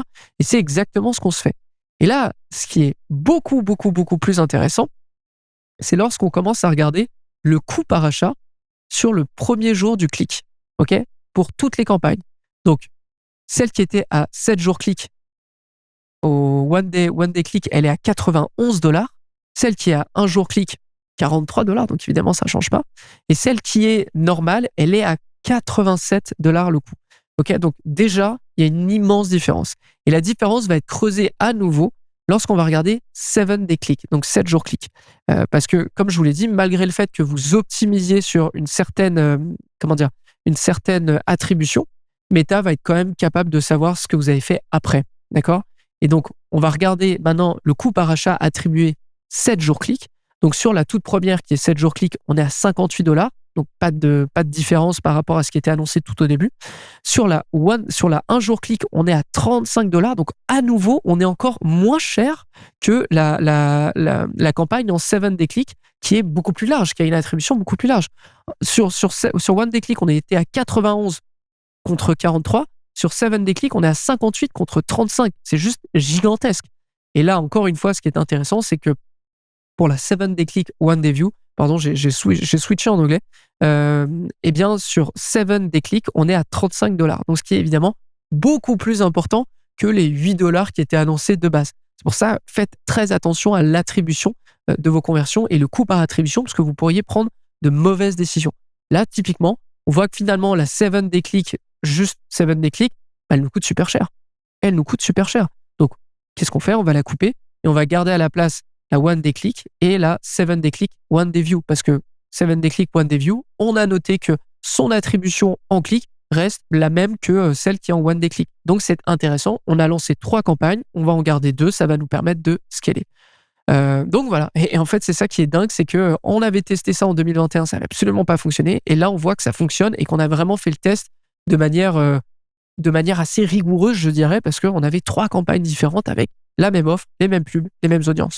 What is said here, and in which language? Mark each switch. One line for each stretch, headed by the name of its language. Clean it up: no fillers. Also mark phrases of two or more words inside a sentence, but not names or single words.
French: Et c'est exactement ce qu'on se fait. Et là, ce qui est beaucoup, beaucoup, beaucoup plus intéressant, c'est lorsqu'on commence à regarder le coût par achat sur le premier jour du clic. Ok, pour toutes les campagnes. Donc, celle qui était à 7 jours clic au
English: one day click,
French: elle est à $91. Celle qui est à 1 jour clic, $43. Donc évidemment, ça ne change pas. Et celle qui est normale, elle est à $87 le coût. Ok, donc déjà, il y a une immense différence. Et la différence va être creusée à nouveau lorsqu'on va regarder
English: 7 day click,
French: donc 7 jours clic. Parce que, comme je vous l'ai dit, malgré le fait que vous optimisiez sur une certaine, une certaine attribution, Meta va être quand même capable de savoir ce que vous avez fait après. D'accord? Et donc, on va regarder maintenant le coût par achat attribué 7 jours clic. Donc, sur la toute première qui est 7 jours clic, on est à $58. Donc, pas de différence par rapport à ce qui était annoncé tout au début. Sur la 1 jour clic, on est à $35. Donc, à nouveau, on est encore moins cher que la campagne en
English: 7 day click
French: qui est beaucoup plus large, qui a une attribution beaucoup plus large. Sur
English: 1 day click,
French: on était à 91 contre 43. Sur
English: 7 day click,
French: on est à 58 contre 35. C'est juste gigantesque. Et là, encore une fois, ce qui est intéressant, c'est que pour la
English: 7 day click one day view,
French: pardon, j'ai switché en anglais, eh bien, sur
English: 7 day click,
French: on est à $35. Donc, ce qui est évidemment beaucoup plus important que les $8 qui étaient annoncés de base. C'est pour ça, faites très attention à l'attribution de vos conversions et le coût par attribution, parce que vous pourriez prendre de mauvaises décisions. Là, typiquement, on voit que finalement, la
English: 7 day click,
French: juste
English: 7 day click,
French: elle nous coûte super cher. Elle nous coûte super cher. Donc, qu'est-ce qu'on fait? On va la couper et on va garder à la place la
English: one day click
French: et la
English: 7 day click one day view.
French: Parce que
English: 7 day click one day view,
French: on a noté que son attribution en clic reste la même que celle qui est en
English: one day click.
French: Donc, c'est intéressant. On a lancé 3 campagnes. On va en garder 2. Ça va nous permettre de scaler. Donc voilà. Et en fait, c'est ça qui est dingue, c'est que on avait testé ça en 2021, ça n'avait absolument pas fonctionné. Et là, on voit que ça fonctionne et qu'on a vraiment fait le test de manière assez rigoureuse, je dirais, parce qu'on avait 3 campagnes différentes avec la même offre, les mêmes pubs, les mêmes audiences.